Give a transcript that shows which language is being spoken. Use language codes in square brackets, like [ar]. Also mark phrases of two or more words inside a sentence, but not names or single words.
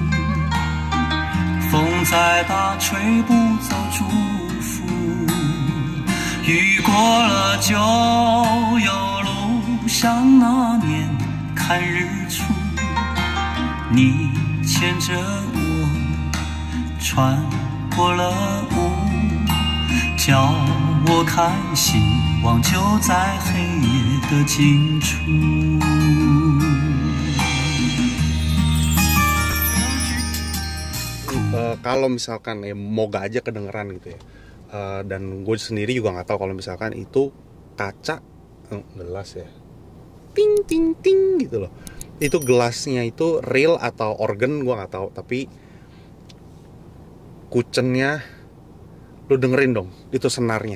[zh] 风再大吹不走祝福，雨过了就有路，像那年看日出，你牵着我穿过了雾，叫我看希望就在黑夜的尽处。 [id] Kalau misalkan moga aja kedengeran gitu ya, dan gue sendiri juga nggak tahu kalau misalkan itu kaca gelas ya, ting ting ting gitu loh, itu gelasnya itu real atau organ gue nggak tahu, tapi kucennya lu dengerin dong, itu senarnya.